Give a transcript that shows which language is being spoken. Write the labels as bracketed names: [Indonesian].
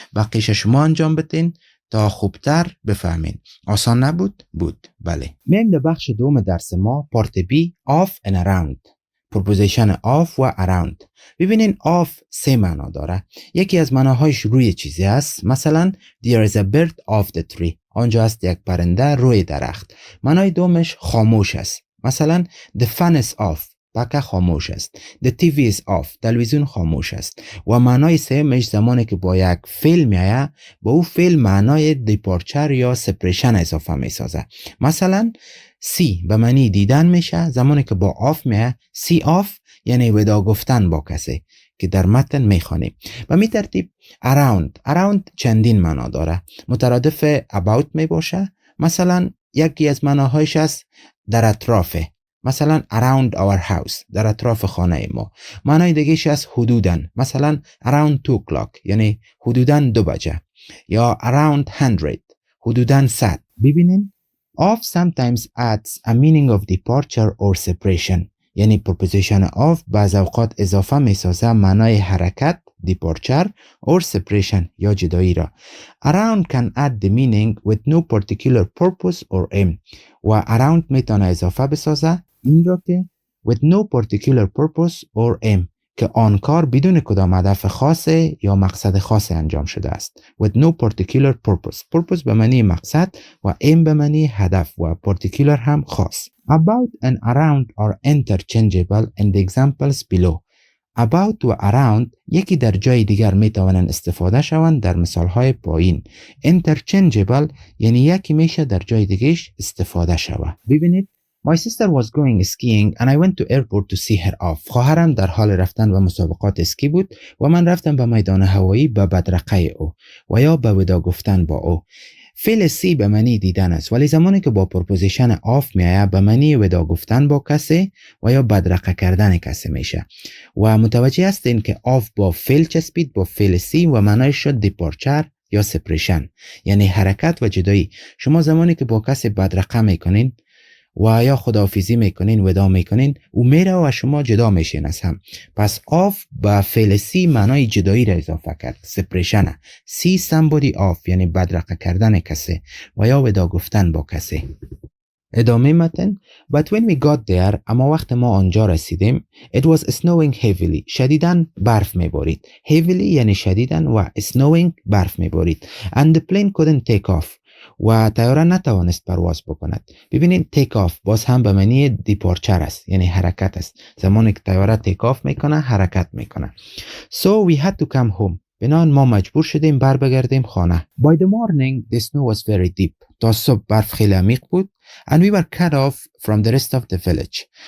[Persian] بقیش شما انجام بدین تا خوبتر بفهمین. آسان نبود؟ بود. بله. میم در بخش دوم درس ما پارت بی off and around. پرپوزیشن off و around. ببینین off سه معنا داره. یکی از معناهایش روی چیزی است. [English] مثلا there is a bird off the tree. [Persian] آنجا است یک پرنده روی درخت. معنای دومش خاموش است. [English] مثلا the fan is off. [Persian] پکه خاموش است. [English] The TV is off. [Persian] تلویزیون خاموش است. و معنای سومش زمانی که با یک فعل میایه با او فعل معنای دیپارچر یا سپریشن اضافه میسازه. مثلا see به معنی دیدن میشه زمانی که با off میایه see off یعنی ودا گفتن با کسی که در متن میخوانیم. و می ترتیب around چندین معنا داره. مترادف about می باشه. مثلا یکی از معناهایش است در اطرافه. مثلا around our house در اطراف خانه ما. معنای دیگه‌اش از حدوداً. مثلا around 2 o'clock یعنی حدوداً 2 بجه یا around 100 حدوداً 100. ببینین [English] Of sometimes adds a meaning of departure or separation. [Persian] یعنی preposition of بعض اوقات اضافه میسازه معنای حرکت [English] departure or separation [Persian] یا جدایی را. [English] Around can add the meaning with no particular purpose or aim. [Persian] و around میتونه اضافه بسازه این را که [English] with no particular purpose or aim [Persian] که آن کار بدون کدام هدف خاصه یا مقصد خاص انجام شده است. [English] With no particular purpose. [Persian] Purpose به معنی مقصد و aim به معنی هدف و particular هم خاص. [English] About and around are interchangeable in the examples below. [Persian] About و around یکی در جای دیگر می توانند استفاده شوند در مثالهای پایین. Interchangeable یعنی یکی میشه در جای دیگهش استفاده شود. [English] ببینید My sister was going skiing and I went to airport to see her off. [Persian] خواهرم در حال رفتن به مسابقات اسکی بود و من رفتم به میدان هوایی به بدرقه او و یا به ودا گفتن با او. فعل سی به معنی دیدن است ولی زمانی که با پرپوزیشن آف میآید به معنی ودا گفتن با کسی و یا بدرقه کردن کسی میشه و متوجه هستین که آف با فعل چسبید با فعل سی و معنیش شد دیپارچر یا سپریشن یعنی حرکت و جدایی. شما زمانی که با کسی بدرقه میکنین و یا خداحافظی میکنین ودا میکنین او میره و شما جدا میشین از هم. پس آف با فعل سی معنای جدایی را اضافه کرد. سپریشن. سی somebody off یعنی بدرقه کردن کسی و یا ودا گفتن با کسی. ادامه متن. [English] But when we got there [Persian] اما وقت ما آنجا رسیدیم [English] it was snowing heavily. [Persian] شدیداً برف میبارید. Heavily یعنی شدیداً و snowing برف میبارید. [English] And the plane couldn't take off. [Persian] و طیاره نتوانست پرواز بکند. ببینید تیک آف باز هم به معنی دیپارچر است یعنی حرکت است. زمانی که طیاره تیک آف میکنه حرکت میکنه. [English] So we had to come home. [Persian] بنابراین ما مجبور شدیم بر بگردیم خانه. [English] By the morning the snow was very deep. [Persian] تا صبح برف خیلی عمیق بود. [English] And we were cut off from the rest of the village.